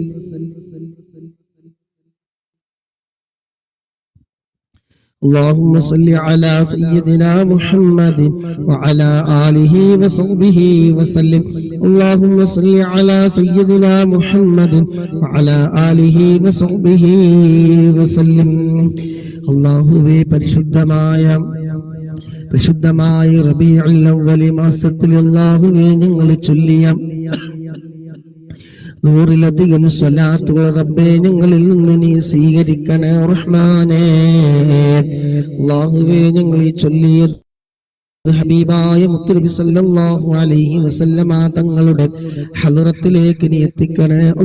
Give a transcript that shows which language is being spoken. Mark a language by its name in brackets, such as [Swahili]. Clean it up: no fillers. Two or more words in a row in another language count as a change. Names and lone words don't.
[Arabic] اللهم صل على سيدنا محمد وعلى آله وصحبه وسلم اللهم صل على سيدنا محمد وعلى آله وصحبه وسلم [Malayalam] അല്ലാഹുവേ പരിശുദ്ധമായ റബീഉൽ അവ്വൽ മാസത്തിൽ അല്ലാഹുവേ ഞങ്ങൾ ചൊല്ലിയ നൂറിലധികം സ്വലാത്തുകൾ റബ്ബേ ഞങ്ങളിൽ നിന്ന് നീ സ്വീകരിക്കണേ റഹ്മാനേ അല്ലാഹുവേ ഞങ്ങൾ ഈ ചൊല്ലിയ ഹബീബായ മുത്തുനബി [Arabic] صلى الله عليه وسلم [Malayalam] തങ്ങളുടെ ഹളറത്തിലേക്ക് നീ എത്തിക്കണേ